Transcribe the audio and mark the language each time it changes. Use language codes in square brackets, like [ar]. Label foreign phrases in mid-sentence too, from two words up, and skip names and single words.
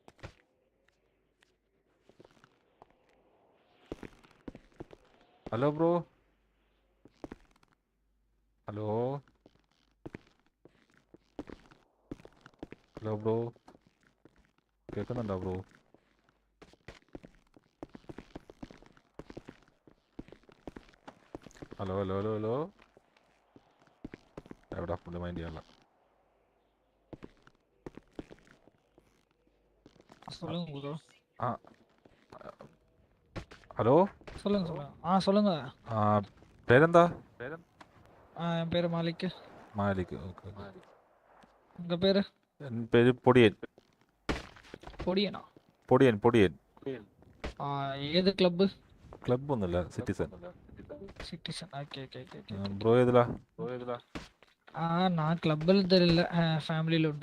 [ml] ഹലോ ബ്രോ, ഹലോ ഹലോ ബ്രോ, കേൾക്കുന്നുണ്ടോ ബ്രോ? ഹലോ ഹലോ ഹലോ ഹലോ, എവിടെ പുള്ളി മൈൻഡ് ചെയ്യാനുള്ള? [ta] சொல்லுங்க ப்ரோ. [ml] ആ ഹലോ, [ta] சொல்லுங்க சொல்லுங்க. சொல்லுங்க. [ml] പേരെന്താ? [ta] என் பேரு மாலிக். [ml] മാലിക്. ഓക്കെ. [ta] உங்க பேரு? [ml] എൻ്റെ പേര് പൊടിയൻ. [ta] பொடியனா? [ml] പൊടിയൻ പൊടിയൻ. ഏത് ക്ലബ്ബ്? ക്ലബ്ബൊന്നുമില്ല, സിറ്റിസൺ. സിറ്റിസൺ. ഓക്കെ ഓക്കെ ഓക്കെ. ബ്രോ ഏതിലാ? நான் ക്ലബ്ബിൽ തരില്ല, ഫാമിലിയിലുണ്ട്.